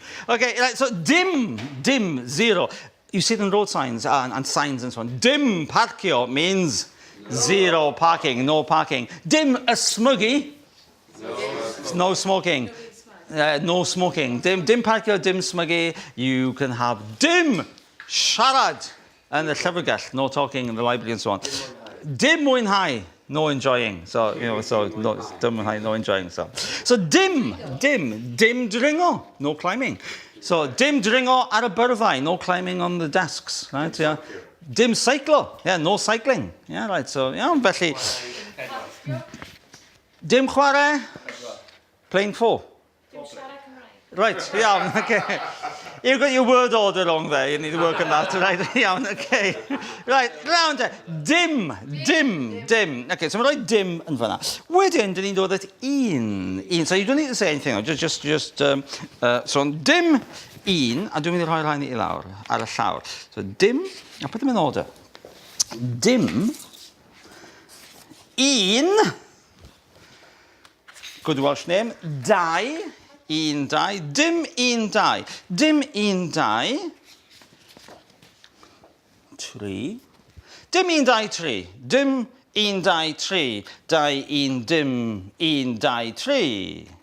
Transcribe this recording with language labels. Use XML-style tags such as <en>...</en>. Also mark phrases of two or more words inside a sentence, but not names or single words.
<en>Okay, right, so dim, 0. You see it in road signs and signs and so on.</en> <cy>Dim parcio</cy> <en>means 0 parking, no parking.</en> <cy>Dim ysmygu,</cy> <en>no smoking. No smoking.</en> <cy>Dim parcio, dim smygu.</cy> <en>You can have</en> <cy>dim siarad</cy> <en>and the llyfrgell, no talking in the library and so on.</en> <cy>Dim mwynhau,</cy> <en>no enjoying. So, no,</en> <cy>dim mwynhau,</cy> <en>no enjoying.</en> <cy>So dim dringo,</cy> <en>no climbing.</en> <cy>So dim dringo ar y byrddau,</cy> <en>no climbing on the desks, right? Yeah.</en> <cy>Dim cyclo,</cy> <en>yeah, no cycling. Yeah, right. So, yeah,</en> <cy>felly. Dim chwarae,</cy> <en>playing 4. Right, yeah, okay. You've got your word order wrong there. You need to work on that, right? Yeah, okay. Right, round there. Dim. Okay, so we're like dim and fanna.</en> <cy>Wedyn, dyn ni'n dod at un.</cy> <en>So you don't need to say anything.</en> <cy>So dim, un, a dwi'n mynd i rhoi rhain i lawr, ar y llawr. So dim,</cy> <en>I'll put them in order.</en> <cy>Dim, un,</cy> <en>good Welsh name,</en> <cy>dau, un, dau, dim, un, dau, dim, un, dau, 3, dim, un, dau, 3, dim, un, dau, 3, dau, un, dim, un, dau, 3.</cy>